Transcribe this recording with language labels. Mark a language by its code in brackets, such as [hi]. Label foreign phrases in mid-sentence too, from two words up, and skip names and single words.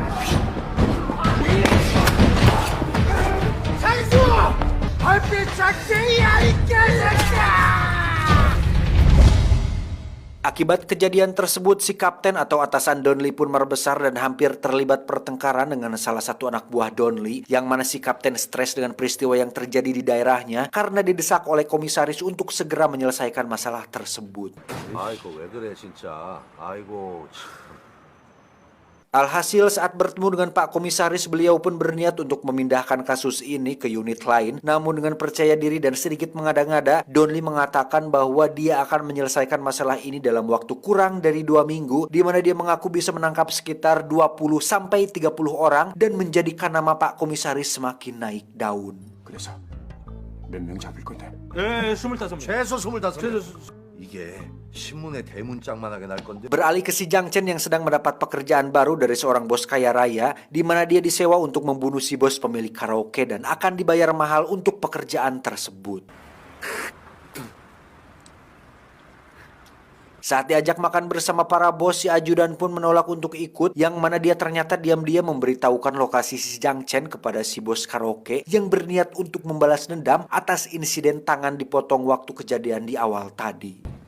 [id] Akibat kejadian tersebut, si kapten atau atasan Don Lee pun merbesar dan hampir terlibat pertengkaran dengan salah satu anak buah Don Lee, yang mana si kapten stres dengan peristiwa yang terjadi di daerahnya karena didesak oleh komisaris untuk segera menyelesaikan masalah tersebut. [ko] 아이고 왜 그래 진짜. 아이고. [id] Alhasil saat bertemu dengan Pak Komisaris, beliau pun berniat untuk memindahkan kasus ini ke unit lain. Namun dengan percaya diri dan sedikit mengada-ngada, Don Lee mengatakan bahwa dia akan menyelesaikan masalah ini dalam waktu kurang dari 2 minggu, di mana dia mengaku bisa menangkap sekitar 20-30 orang dan menjadikan nama Pak Komisaris semakin naik daun. [ko] 그래서 몇 명 잡을 건데? 예, 25명. 최소 25명. 이게 신문에 대문짝만하게 날 건데. [id] Beralih ke si Jang Chen yang sedang mendapat pekerjaan baru dari seorang bos kaya raya, di mana dia disewa untuk membunuh si bos pemilik karaoke dan akan dibayar mahal untuk pekerjaan tersebut. Saat diajak makan bersama para bos, si ajudan pun menolak untuk ikut, yang mana dia ternyata diam-diam memberitahukan lokasi si Jang Chen kepada si bos karaoke yang berniat untuk membalas dendam atas insiden tangan dipotong waktu kejadian di awal tadi.